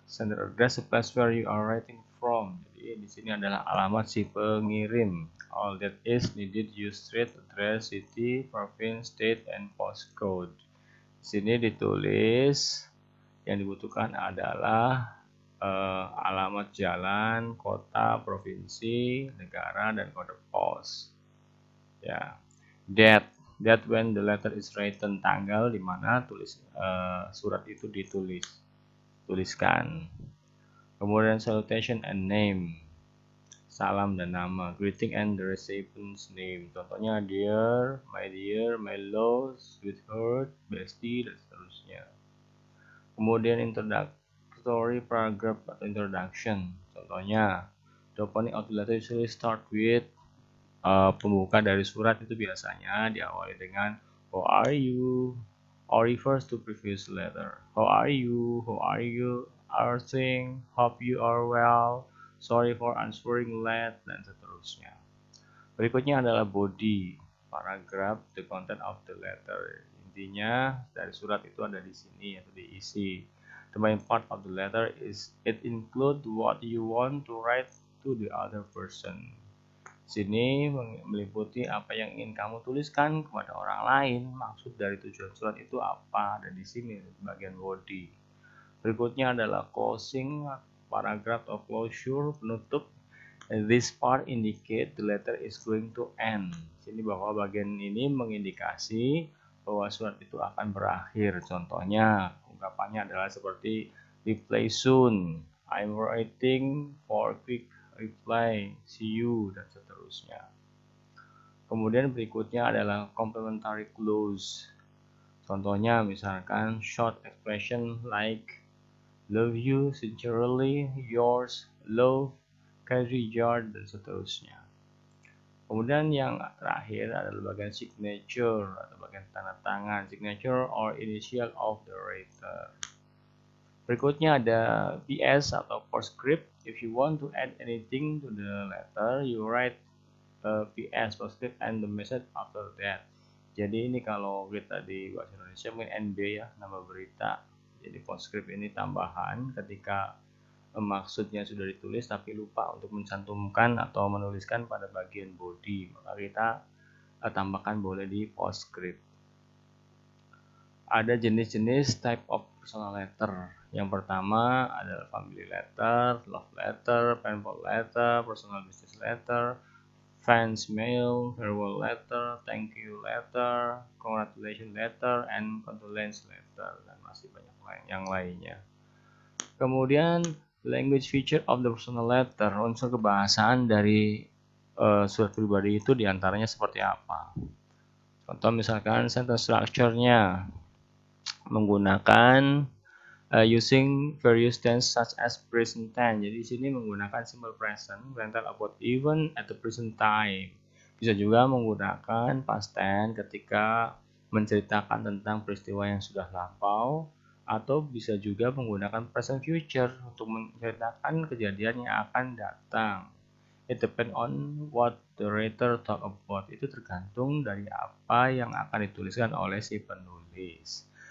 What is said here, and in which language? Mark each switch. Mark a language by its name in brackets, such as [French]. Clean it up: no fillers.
[English] Sender address, the place where you are writing from. [Indonesian] Jadi di sini adalah alamat si pengirim. [English] All that is needed, use street, address, city, province, state, and postcode. [Indonesian] Di sini ditulis yang dibutuhkan adalah alamat jalan, kota, provinsi, negara, dan kode pos. Ya, [English] that when the letter is written, [Indonesian] tanggal di mana surat itu tuliskan. Kemudian [English] salutation and name, [Indonesian] salam dan nama. [English] Greeting and the recipient's name, [Indonesian] contohnya [English] dear, my love, sweetheart, bestie, [Indonesian] dan seterusnya. Kemudian [English] introductory paragraph [Indonesian] atau [English] introduction, [Indonesian] contohnya [English] the opening of the letter usually start with [Indonesian] pembuka dari surat itu biasanya diawali dengan [English] how are you, or refers to previous letter. How are you everything, hope you are well, sorry for answering late, dan seterusnya. [Indonesian] Berikutnya adalah [English] body, paragraph, the content of the letter. [Indonesian] Intinya dari surat itu ada di sini atau diisi. [English] The main part of the letter is it include what you want to write to the other person. [Indonesian] Sini meliputi apa yang ingin kamu tuliskan kepada orang lain. Maksud dari tujuan surat itu apa? Ada di sini bagian body. Berikutnya adalah closing, [English] paragraph of closure, [Indonesian] penutup. [English] This part indicate the letter is going to end. [Indonesian] Sini bahwa bagian ini mengindikasi bahwa surat itu akan berakhir. Contohnya, ungkapannya adalah seperti [English] reply soon, I'm waiting for quick reply, see you, [Indonesian] dan seterusnya. Kemudian berikutnya adalah complementary clause. Contohnya misalkan [English] short expression like love you, sincerely, yours, love, kind regard, [Indonesian] dan seterusnya. Kemudian yang terakhir adalah bagian signature atau bagian tanda tangan, [English] signature or initial of the writer. [Indonesian] Berikutnya ada PS atau postscript. [English] If you want to add anything to the letter, you write PS, postscript, and the message after that. [Indonesian] Jadi ini kalau kita di bahasa Indonesia mungkin NB ya, nama berita. Jadi postscript ini tambahan ketika maksudnya sudah ditulis tapi lupa untuk mencantumkan atau menuliskan pada bagian body, maka kita tambahkan boleh di postscript. Ada jenis-jenis [English] type of personal letter. [Indonesian] Yang pertama adalah [English] family letter, love letter, painful letter, personal business letter, fans mail, farewell letter, thank you letter, congratulations letter, and condolence letter, [Indonesian] dan masih banyak yang lainnya. Kemudian [English] language feature of the personal letter, [Indonesian] unsur kebahasaan dari surat pribadi itu diantaranya seperti apa? Contoh misalkan sentence structure-nya menggunakan [English] using various tense such as present tense. [Indonesian] Jadi di sini menggunakan simple present [English] when tell about event at the present time. [Indonesian] Bisa juga menggunakan past tense ketika menceritakan tentang peristiwa yang sudah lampau, atau bisa juga menggunakan present future untuk menceritakan kejadian yang akan datang. [English] It depends on what the writer talk about? [Indonesian] Itu tergantung dari apa yang akan dituliskan oleh si penulis.